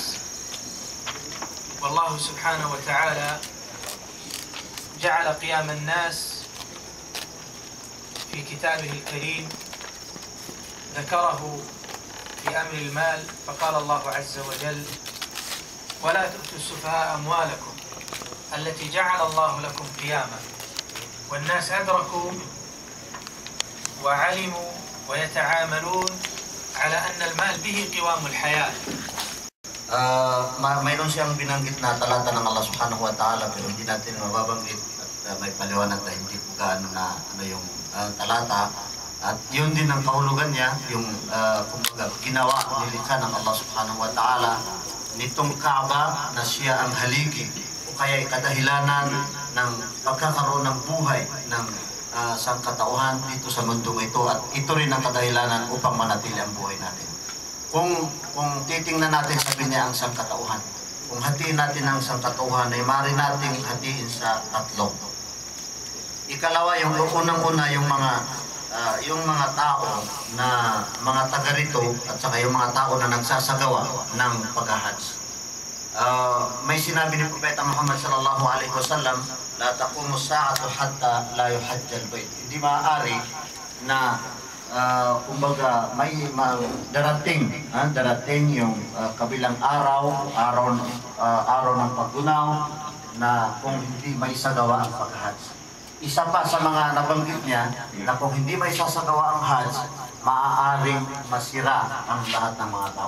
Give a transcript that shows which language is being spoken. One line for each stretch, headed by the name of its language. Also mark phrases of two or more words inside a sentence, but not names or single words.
Arabic: والله سبحانه وتعالى جعل قيام الناس في كتابه الكريم، ذكره في أمر المال، فقال الله عز وجل: ولا تؤتوا السفهاء أموالكم التي جعل الله لكم قياما. والناس أدركوا وعلموا ويتعاملون على أن المال به قوام الحياة.
Filipino: Mayroon siyang binanggit na talata ng Allah
Arabic: سبحانه وتعالى,
Filipino: pero hindi natin mababanggit at may paliwanag na hindi po gaano na yung talata. At yun din ang kahulugan niya, yung ginawa, nilikha ng Allah
Arabic: سبحانه وتعالى
Filipino: nitong Kaaba na siya ang haligi o kaya kadahilanan ng pagkakaroon ng buhay ng sangkatauhan dito sa mundong ito, at ito rin ang kadahilanan upang manatili ang buhay natin. Kung titingnan natin, sabi niya, ang sangkatauhan, kung hatiin natin ang sangkatauhan ay maaari nating hatiin sa tatlo. Ikalawa, yung unang-una, yung mga tao na mga taga rito at saka yung mga tao na nagsasagawa ng pag-hajj. May sinabi ni Propeta Muhammad
Arabic: صلى الله عليه وسلم, لا تقوم الساعة حتى لا يحج البيت.
Filipino: Hindi maaari na kumbaga may darating yung kabilang araw ng paggunaw na kung hindi may sagawa ang pag-hajj. Isa pa sa mga nabanggit niya na kung hindi may sasagawa ang hajj, maaaring masira ang lahat ng mga tao.